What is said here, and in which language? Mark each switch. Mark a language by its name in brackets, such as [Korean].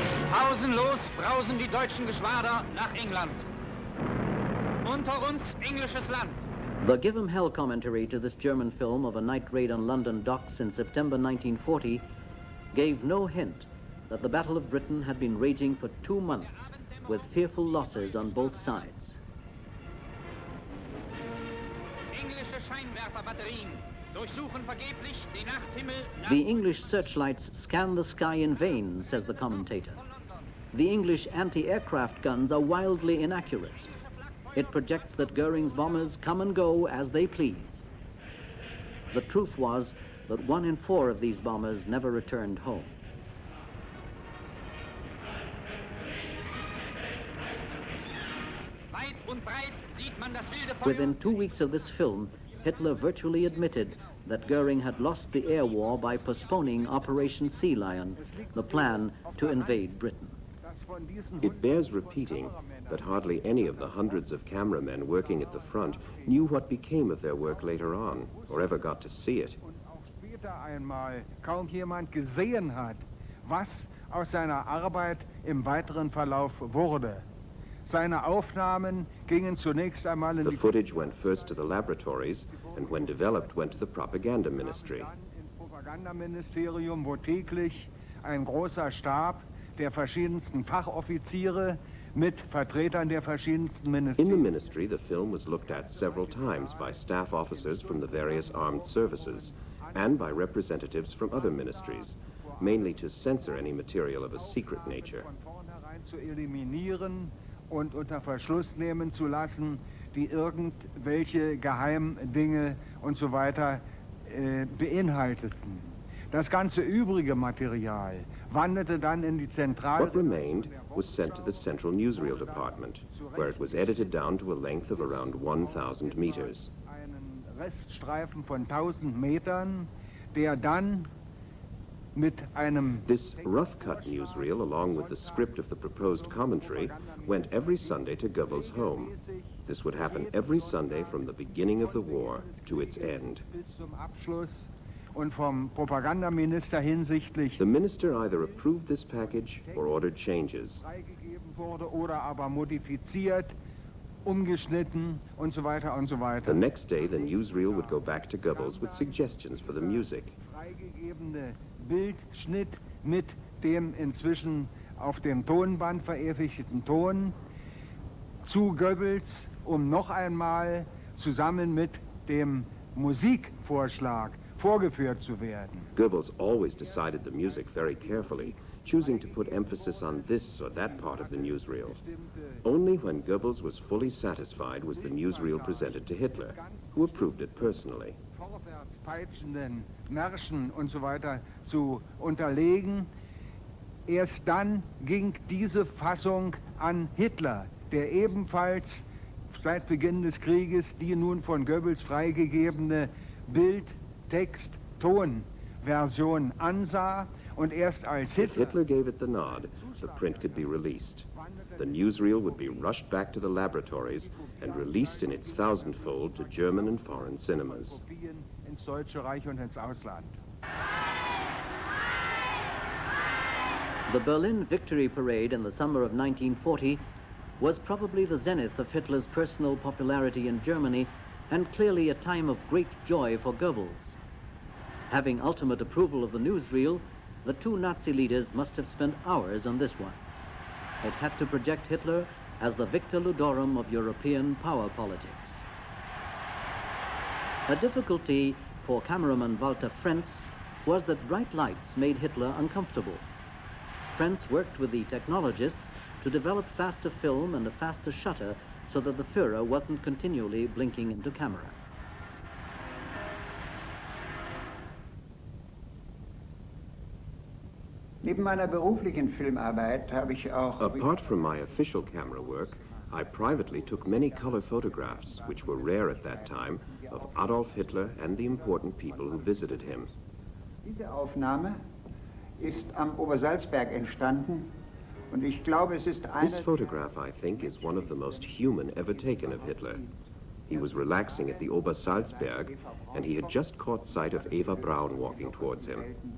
[German] Pausenlos brausen die deutschen Geschwader nach England. Unter uns englisches Land. [English] The Give 'em Hell commentary to this German film of a night raid on London docks in September 1940 gave no hint that the Battle of Britain had been raging for 2 months with fearful losses on both sides. [German] Englische Scheinwerferbatterien durchsuchen vergeblich den Nachthimmel. [English] The English searchlights scan the sky in vain, says the commentator. The English anti-aircraft guns are wildly inaccurate. It projects that Goering's bombers come and go as they please. The truth was that 1 in 4 of these bombers never returned home. [German] Weit und breit sieht man das wilde Feuer. [English] Within 2 weeks of this film, Hitler virtually admitted that Goering had lost the air war by postponing Operation Sea Lion, the plan to invade Britain. It bears repeating that hardly any of the hundreds of cameramen working at the front knew what became of their work later on, or ever got to see it. [German] Und auch später einmal kaum jemand gesehen hat, was aus seiner Arbeit im weiteren Verlauf wurde. Seine Aufnahmen gingen zunächst einmal in [English] The [German] die [English] footage went first to the laboratories, and when developed, went to the propaganda ministry. [German] dann ins Propagandaministerium, wo täglich ein großer Stab der verschiedensten Fachoffiziere mit Vertretern der verschiedensten [English] In the [German] Ministerien. [English] ministry, the film was looked at several times by staff officers from the various armed services and by representatives from other ministries, mainly to censor any material of a secret nature. [German] Von vornherein zu eliminieren und unter Verschluss nehmen zu lassen, die irgendwelche Geheimdinge und so weiter beinhalteten. Das ganze übrige Material wanderte dann in die Zentrale. [English] What remained was sent to the Central Newsreel Department, where it was edited down to a length of around 1,000 meters. [German] Einen Reststreifen von 1000 Metern, der dann mit einem... [English] This rough-cut newsreel, along with the script of the proposed commentary, went every Sunday to Goebbels' home. This would happen every Sunday from the beginning of the war to its end. [German] Bis zum Abschluss und vom Propagandaminister hinsichtlich [English] The minister either approved this package or ordered changes. [German] freigegeben wurde oder aber modifiziert, umgeschnitten und so weiter und so weiter. [English] The next day, the newsreel would go back to Goebbels with suggestions for the music. [German] Freigegebene Bildschnitt mit dem inzwischen auf dem Tonband verewigten Ton zu Goebbels, um noch einmal zusammen mit dem Musikvorschlag vorgeführt zu werden. [English] Goebbels always decided the music very carefully, choosing to put emphasis on this or that part of the newsreel. Only when Goebbels was fully satisfied was the newsreel presented to Hitler, who approved it personally. [German] Vorwärts peitschenden Märschen und so weiter zu unterlegen. Erst dann ging diese Fassung an Hitler, der ebenfalls seit Beginn des Krieges die nun von Goebbels freigegebene Bild-, Text-, Ton-Version ansah und erst als [English] If Hitler gave it the nod, the print could be released. The newsreel would be rushed back to the laboratories and released in its thousandfold to German and foreign cinemas. [German] Kopien ins Deutsche Reich und ins Ausland. [English] The Berlin Victory Parade in the summer of 1940 was probably the zenith of Hitler's personal popularity in Germany and clearly a time of great joy for Goebbels. Having ultimate approval of the newsreel, the two Nazi leaders must have spent hours on this one. It had to project Hitler as the victor ludorum of European power politics. A difficulty for cameraman Walter Frenz was that bright lights made Hitler uncomfortable. Frenz worked with the technologists to develop faster film and a faster shutter so that the Führer wasn't continually blinking into camera. [German] Neben meiner beruflichen Filmarbeit habe ich auch... [English] Apart from my official camera work, I privately took many color photographs, which were rare at that time, of Adolf Hitler and the important people who visited him. [German] Diese Aufnahme ist am Obersalzberg entstanden und ich glaube, es ist [English] This photograph, I think, is one of the most human ever taken of Hitler. He was relaxing at the Obersalzberg, and he had just caught sight of Eva Braun walking towards him.